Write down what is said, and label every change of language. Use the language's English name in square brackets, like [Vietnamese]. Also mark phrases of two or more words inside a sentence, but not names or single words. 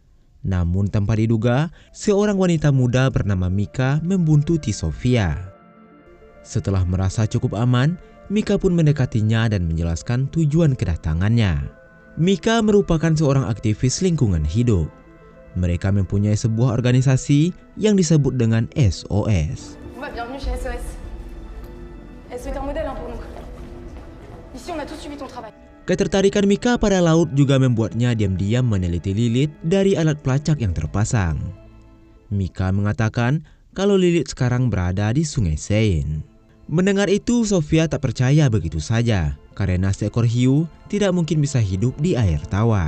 [Indonesian] Namun tanpa diduga, seorang wanita muda bernama Mika membuntuti Sofia. Setelah merasa cukup aman, Mika pun mendekatinya dan menjelaskan tujuan kedatangannya. Mika merupakan seorang aktivis lingkungan hidup. Mereka mempunyai sebuah organisasi yang disebut dengan SOS. [French] Bienvenue chez SOS. SOS est un modèle pour nous. Ici on a tous suivi ton travail. [Indonesian] Ketertarikan Mika pada laut juga membuatnya diam-diam meneliti Lilith dari alat pelacak yang terpasang. Mika mengatakan kalau Lilith sekarang berada di Sungai Seine. Mendengar itu, Sofia tak percaya begitu saja karena seekor hiu tidak mungkin bisa hidup di air tawar.